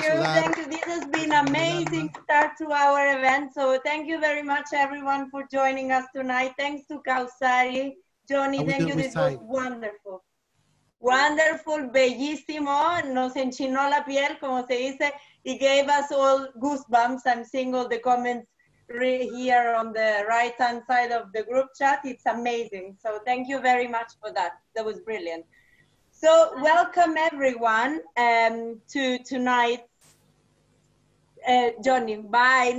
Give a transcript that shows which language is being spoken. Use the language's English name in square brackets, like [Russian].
[English] Thank you. This has been amazing start to our event. So thank you very much, everyone, for joining us tonight. Thanks to Kausari, Johnny. Thank you. This was wonderful. Wonderful, [Spanish] bellísimo. Nos enchinó la piel, como se dice. [English] It gave us all goosebumps. I'm seeing all the comments here on the right-hand side of the group chat. It's amazing. So thank you very much for that. That was brilliant. So welcome everyone to tonight's, Johnny, bye.